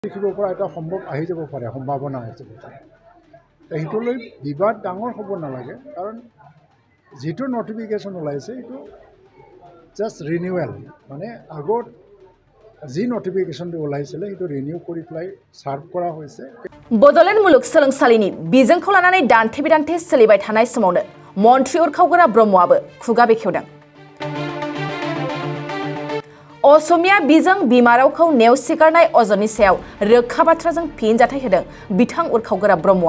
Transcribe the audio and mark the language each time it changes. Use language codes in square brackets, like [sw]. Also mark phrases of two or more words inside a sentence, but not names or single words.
[as] লিখিব পৰা এটা সম্ভৱ আহি যাব পাৰে, সম্ভাৱনা আছে। সেইটোলৈ বিবাদ ডাঙৰ হ'ব নালাগে, কাৰণ যিটো নটিফিকেশ্যন ওলাইছে এইটো জাষ্ট ৰিনিউৱেল, মানে আগত যি নটিফিকেশ্যনটো ওলাইছিলে সেইটো ৰিনিউ কৰি পেলাই ছাৰ্ভ কৰা হৈছে। [brx] बड'लेण्ड मुलुगसोलोंसालिनि बिजोंखौ लानानै दान्थे बिदान्थे सोलिबाय थानाय समावनो मन्थ्रि उरखावगोरा ब्रह्मआबो खुगा बेखेवदों। असमिया बिजों बिमा रावखौ नेवसिगारनाय अजदनि सायाव रोखा बाथ्राजों फिनजाथाय होदों बिथां उरखावगोरा ब्रह्मआ।